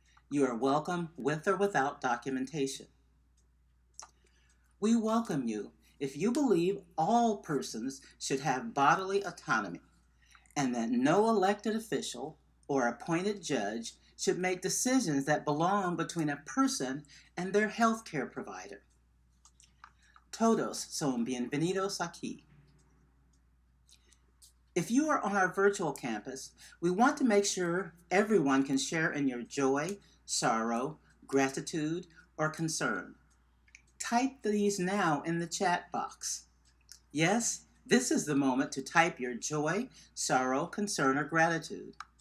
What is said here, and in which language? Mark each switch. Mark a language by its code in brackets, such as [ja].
[en] You are welcome with or without documentation. We welcome you if you believe all persons should have bodily autonomy and that no elected official or appointed judge should make decisions that belong between a person and their healthcare provider. [es] Todos son bienvenidos aquí. [en] If you are on our virtual campus, we want to make sure everyone can share in your joy, sorrow, gratitude, or concern. Type these now in the chat box. Yes, This is the moment to type your joy, sorrow, concern, or gratitude.